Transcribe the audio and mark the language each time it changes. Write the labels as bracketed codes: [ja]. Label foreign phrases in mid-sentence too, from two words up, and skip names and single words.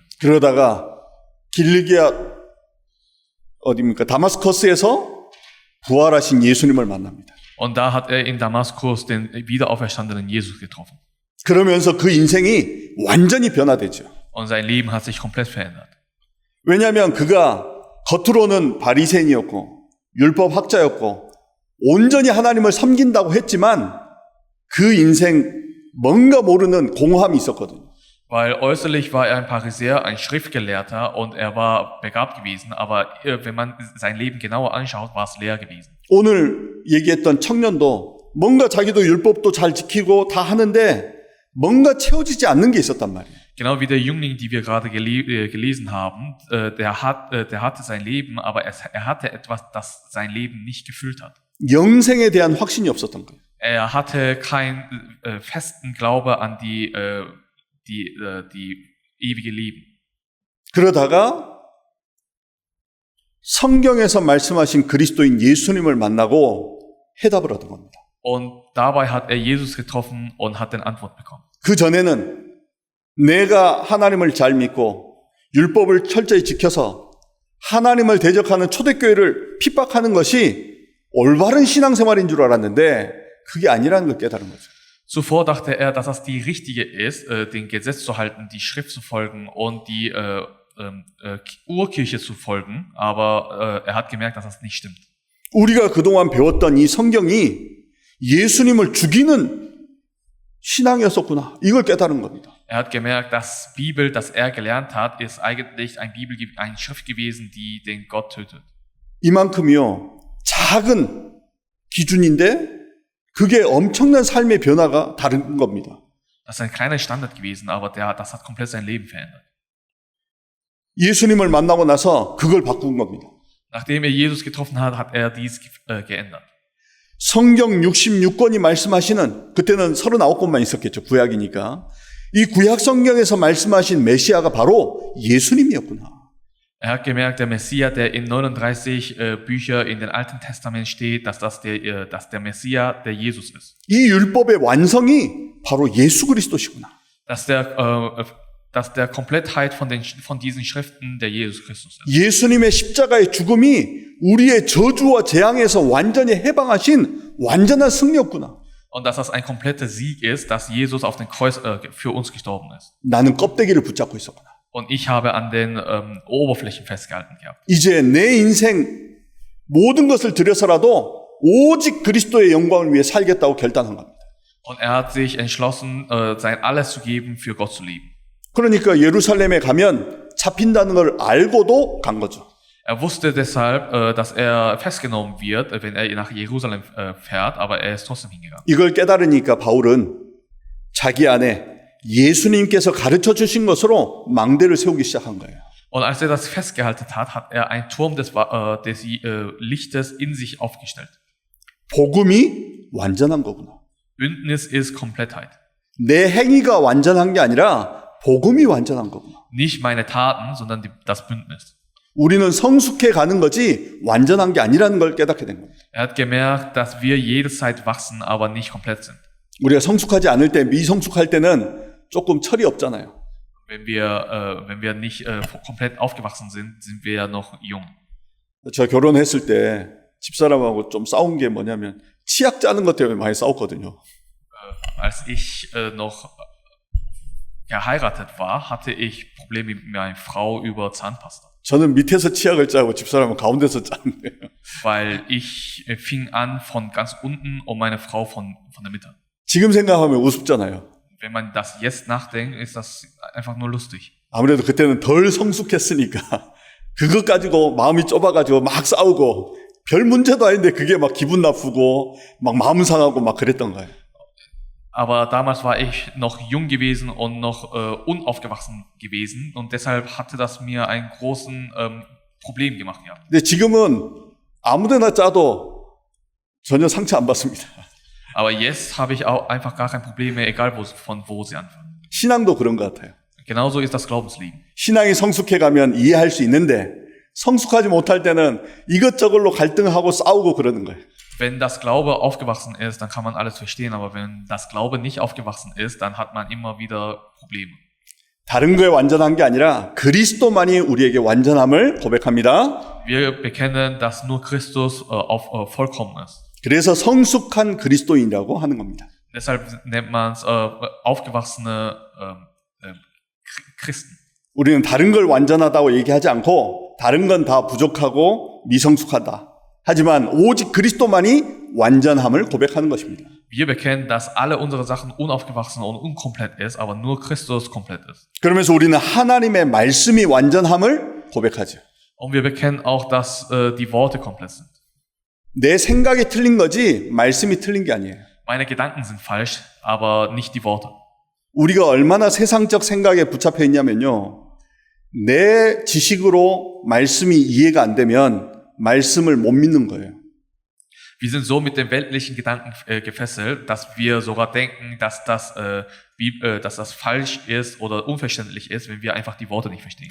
[ko] 그러다가 다마스커스에서 부활하신 예수님을 만납니다. [de] Und da hat er in Damaskus den wiederauferstandenen Jesus getroffen. [ko] 그러면서 그 인생이 완전히 변화되죠. [de] Und sein Leben hat sich komplett verändert. [ko] 왜냐하면 그가 겉으로는 바리새인이었고 율법학자였고 온전히 하나님을 섬긴다고 했지만 그 인생 뭔가 모르는 공허함이 있었거든요. [de] Weil äußerlich war er ein Pharisäer, ein Schriftgelehrter und er war begabt gewesen, aber wenn man sein Leben genauer anschaut, war es leer gewesen. [ko] 오늘 얘기했던 청년도 뭔가 자기도 율법도 잘 지키고 다 하는데 뭔가 채워지지 않는 게 있었단 말이에요. [de] Genau wie der Jüngling, die wir gerade gelesen haben, der hatte sein Leben, aber er hatte etwas, das sein Leben nicht gefüllt hat. [ko] 영생에 대한 확신이 없었던 거예요. [de] Er hatte keinen festen Glaube an die ewige Leben. [ko] 그러다가 성경에서 말씀하신 그리스도인 예수님을 만나고 해답을 얻은 겁니다. [de] Und dabei hat er Jesus getroffen und hat eine Antwort bekommen. [ko] 그 전에는 내가 하나님을 잘 믿고 율법을 철저히 지켜서 하나님을 대적하는 초대교회를 핍박하는 것이 올바른 신앙생활인 줄 알았는데 그게 아니라는 걸 깨달은 거죠. [de] Zuvor dachte er, dass das die richtige ist, den Gesetz zu halten, die Schrift zu folgen und die Urkirche zu folgen, aber er hat gemerkt, dass das nicht stimmt. [ko] 우리가 그동안 배웠던 이 성경이 예수님을 죽이는 신앙이었었구나. 이걸 깨달은 겁니다. [de] Er hat gemerkt, dass Bibel, das er gelernt hat, ist eigentlich eine Schrift gewesen, die den Gott tötet. [ko] 이만큼이요. 작은 기준인데 그게 엄청난 삶의 변화가 다른 겁니다. [de] Das ist ein kleiner Standard gewesen, aber das hat komplett sein Leben verändert. [ko] 예수님을 만나고 나서 그걸 바꾼 겁니다. [de] Nachdem er Jesus getroffen hat, hat er dies geändert. [ko] 성경 66권이 말씀하시는, 그때는 39권만 있었겠죠. 구약이니까. 이 구약 성경에서 말씀하신 메시아가 바로 예수님이었구나. [de] Er hat gemerkt, der Messias, der in 39 Bücher in den Alten Testament steht, dass der Messias der Jesus ist. [ko] 이 율법의 완성이 바로 예수 그리스도시구나. [de] Dass der Komplettheit von diesen Schriften der Jesus Christus ist. [ko] 예수님의 십자가의 죽음이 우리의 저주와 재앙에서 완전히 해방하신 완전한 승리였구나. [de] Und dass das ein kompletter Sieg ist, dass Jesus auf dem Kreuz für uns gestorben ist. [ko] 나는 껍데기를 붙잡고 있었구나. [de] Und ich habe an den Oberflächen festgehalten gehabt. [ko] 이제 내 인생 모든 것을 들여서라도 오직 그리스도의 영광을 위해 살겠다고 결단한 겁니다. [de] Und er hat sich entschlossen, sein Alles zu geben, für Gott zu leben. [ko] 그러니까 예루살렘에 가면 잡힌다는 걸 알고도 간 거죠. [de] Er wusste deshalb, dass er festgenommen wird, wenn er nach Jerusalem fährt, aber er ist trotzdem hingegangen. [ko] 이걸 깨달으니까 바울은 자기 안에 예수님께서 가르쳐 주신 것으로 망대를 세우기 시작한 거예요. [de] Und als er das festgehalten hat, hat er einen Turm des Lichtes in sich aufgestellt. [ko] 복음이 완전한 거구나. [de] Bündnis ist Komplettheit. [ko] 내 행위가 완전한 게 아니라 복음이 완전한 거구나. [de] Nicht meine Taten, sondern das Bündnis. [ko] 우리는 성숙해 가는 거지 완전한 게 아니라는 걸 깨닫게 된 겁니다. [de] Er hat gemerkt, dass wir jederzeit wachsen, aber nicht komplett sind. [ko] 우리가 성숙하지 않을 때, 미성숙할 때는 조금 철이 없잖아요. [de] Wenn wir nicht komplett aufgewachsen sind, sind wir ja noch jung. [ko] 저 결혼했을 때 집사람하고 좀 싸운 게 뭐냐면 치약 짜는 것 때문에 많이 싸웠거든요. [de] Als ich noch geheiratet war, hatte ich Probleme mit meiner Frau über Zahnpasta. [ko] 저는 밑에서 치약을 짜고 집사람은 가운데서 짜는데요. [de] Weil ich fing an von ganz unten und meine Frau von der Mitte. [ko] 지금 생각하면 우습잖아요. [de] Wenn man das jetzt nachdenkt, ist das einfach nur lustig. [ko] 아무래도 그때는 덜 성숙했으니까 그것 가지고 마음이 좁아가지고 막 싸우고 별 문제도 아닌데 그게 막 기분 나쁘고 막 마음 상하고 막 그랬던 거예요. [de] Aber damals war ich noch jung gewesen und noch unaufgewachsen gewesen und deshalb hatte das mir einen großen Problem gemacht. Ja. [ko] 근데 지금은 아무데나 짜도 전혀 상처 안 받습니다. [de] Aber jetzt habe ich auch einfach gar kein Problem mehr, egal von wo sie anfangen. [ko] 신앙도 그런 것 같아요. [de] Genauso ist das Glaubensleben. [ko] 신앙이 성숙해 가면 이해할 수 있는데 성숙하지 못할 때는 이것저것로 갈등하고 싸우고 그러는 거예요. [de] Wenn das Glaube aufgewachsen ist, dann kann man alles verstehen, aber wenn das Glaube nicht aufgewachsen ist, dann hat man immer wieder Probleme. [ko] 다른 거에 완전한 게 아니라 그리스도만이 우리에게 완전함을 고백합니다. [de] Wir bekennen, dass nur Christus vollkommen ist. [ko] 그래서 성숙한 그리스도인이라고 하는 겁니다. [de] Deshalb nennt man es aufgewachsene Christen. [ko] 우리는 다른 걸 완전하다고 얘기하지 않고 다른 건 다 부족하고 미성숙하다. 하지만 오직 그리스도만이 완전함을 고백하는 것입니다. [de] Wir bekennen, dass alle unsere Sachen unaufgewachsen und unkomplett ist, aber nur Christus komplett ist. [ko] 그러면서 우리는 하나님의 말씀이 완전함을 고백하죠. [de] Und wir bekennen auch, dass die Worte komplett sind. [ko] 내 생각이 틀린 거지 말씀이 틀린 게 아니에요. [de] Meine Gedanken sind falsch, aber nicht die Worte. [ko] 우리가 얼마나 세상적 생각에 붙잡혀 있냐면요. 내 지식으로 말씀이 이해가 안 되면 말씀을 못 믿는 거예요. [de] Wir sind so mit den weltlichen Gedanken gefesselt, dass wir sogar denken, dass das falsch ist oder unverständlich ist, wenn wir einfach die Worte nicht verstehen.